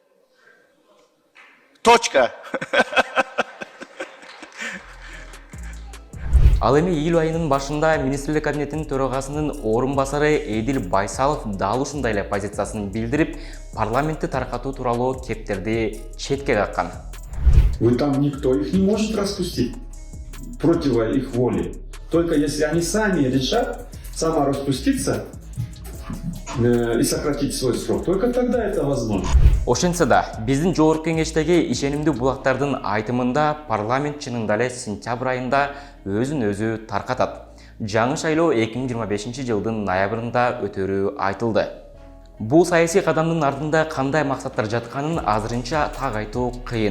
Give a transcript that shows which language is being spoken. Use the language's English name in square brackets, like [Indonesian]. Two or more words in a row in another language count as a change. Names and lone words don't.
[Kyrgyz] Точка. Ал эми июль айынын башында министрлик кабинетинин төрагасынын орун басары Эдил Байсалов дал ушундай эле позициясын билдирип, парламентти таркатуу тууралуу кептерди четке каккан. [Russian] Вы там никто их не может распустить против их воли. Только если они сами решат самораспуститься и сократить свой срок, только тогда это возможно. [Kyrgyz] Ошентсе да, биздин Жогорку Кеңештеги ишенимдүү булактардын айтымында парламент чынында эле сентябрь айында өзүн өзү таркатат. Жаңы шайлоо 2025 жылдын ноябрында өтөрү айтылды. Бул саясий кадамдын артында кандай максаттар жатканын азырынча так айтуу кыйын.